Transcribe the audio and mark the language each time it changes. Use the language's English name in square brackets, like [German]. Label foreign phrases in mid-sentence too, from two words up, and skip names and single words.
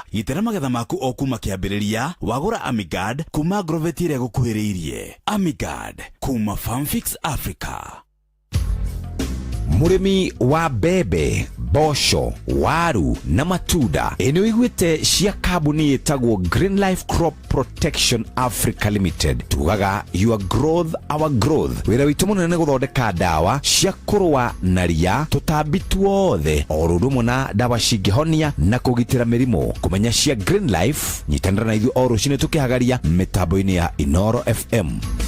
[Kikuyu] Gitĩra magetha maku o kuma kĩambĩrĩria, wagũra Amigard kuma Agrovet ĩrĩa gũkuhĩrĩirie. Amigard kuma Farm Fix Africa. Mũrĩmi wa mbembe, mboco, waru na matunda. Ĩ nĩ ũiguĩte cia kambuni ĩtagwo Green Life Crop Protection Africa Limited? Tugaga [English] your growth, our growth. [Kikuyu] Wĩra witũ mũnene nĩ gũthondeka ndawa cia kũrũa na ria, tũtambi tuothe, o ũndũ ũmwe na ndawa cingĩhonia na kũgitĩra mĩrimũ. Kũmenya cia Green Life, nyitanĩra na ithuĩ o rũciinĩ tũkĩhagaria mĩtambo-inĩ ya Inoro F M.